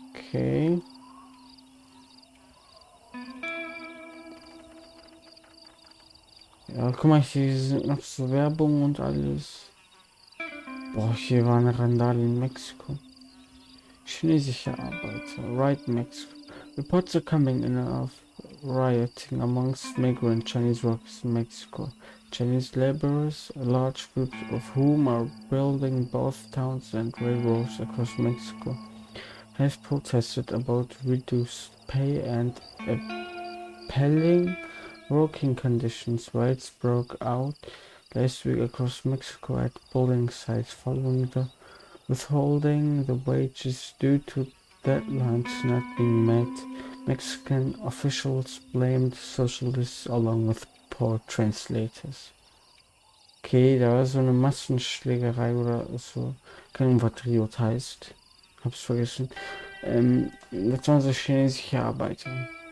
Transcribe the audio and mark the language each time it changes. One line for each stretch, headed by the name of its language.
German: Okay. Ja, guck mal, hier sind noch so Werbung und alles. Boah, hier war eine Randale in Mexiko. Chinesische Arbeiter.
English: Right, Mexico. Reports are coming in of rioting amongst migrant Chinese workers in Mexico. Chinese laborers, a large group of whom are building both towns and railroads across Mexico, have protested about reduced pay and appalling working conditions. Riots broke out last week across Mexico at building sites following the withholding the wages due to deadlines not being met. Mexican officials blamed socialists along with poor translators.
German: Okay, da war so eine Massenschlägerei oder so. Keine Ahnung, was Riot heißt. Hab's vergessen. Das waren so chinesische Arbeiter.